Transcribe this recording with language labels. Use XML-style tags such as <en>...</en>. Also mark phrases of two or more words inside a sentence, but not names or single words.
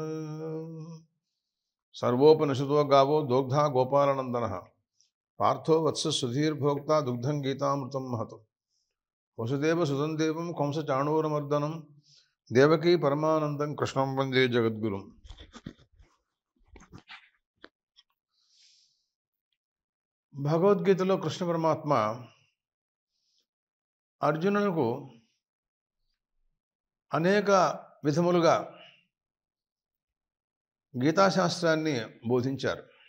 <sa>सर्वोपनिषदो गावो दोग्धा गोपालनंदनः पार्थो वत्स सुधीर्भोक्ता दुग्धं गीतामृतं महत् वसुदेव सुतं देवं कंस चाणूरमर्दनं देवकी परमानंदं कृष्णं वंदे जगद्गुरुं।</sa> <te>భగవద్గీతలో కృష్ణ పరమాత్మ అర్జునులకు అనేక విధములుగా గీతాశాస్త్రాన్ని బోధించారు.</te>